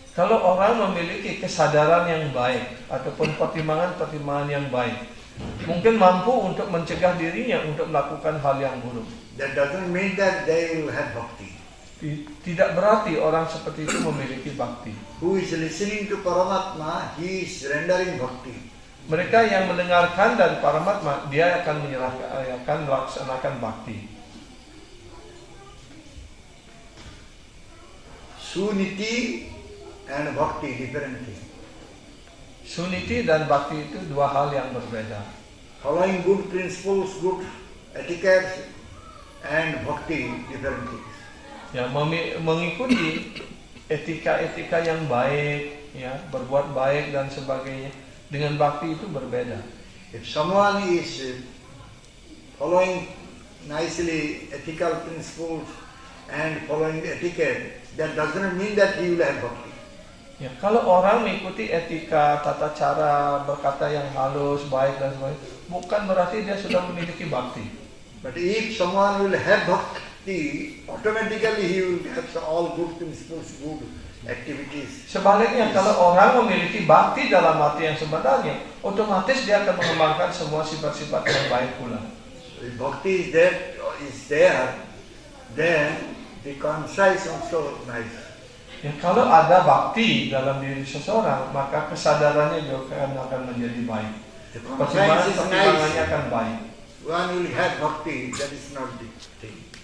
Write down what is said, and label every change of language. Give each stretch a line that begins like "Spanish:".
Indonesian: Kalau orang memiliki kesadaran yang baik ataupun pertimbangan-pertimbangan yang baik, mungkin mampu untuk mencegah dirinya untuk melakukan hal yang buruk.
English: That doesn't mean that they will have bhakti.
Indonesian: Tidak berarti orang seperti itu memiliki bakti.
English: Who is listening to Paramatma, he is rendering bhakti.
Indonesian: Mereka yang mendengarkan dari Paramatma, dia akan melaksanakan bakti.
English: Suniti and bhakti, different thing.
Indonesian: Suniti dan bakti itu dua hal yang berbeda.
English: Following good principles, good etiquette, and bhakti, different things.
Indonesian: Ya, mengikuti etika-etika yang baik, ya, berbuat baik dan sebagainya. Dengan bakti itu berbeda.
English: If someone is following nicely ethical principles and following etiquette, that doesn't mean that he will have bhakti.
Indonesian: Ya, kalau orang mengikuti etika, tata cara, berkata yang halus, baik dan sebagainya, bukan berarti dia sudah memiliki bakti.
English: But if someone will have bhakti, automatically he will have all good principles, good activities.
Indonesian: Sebaliknya, kalau orang memiliki bakti dalam arti yang sebenarnya, otomatis dia akan mengembangkan semua sifat-sifat yang baik pula.
English: So if bhakti is there, then the conscience also nice.
Indonesian: Ya, kalau ada bakti dalam diri seseorang, maka kesadarannya juga akan menjadi baik.
English: The conscience is
Indonesian: Pertimbangannya
English: nice.
Indonesian: akan baik.
English: One will have bhakti, that is not the thing.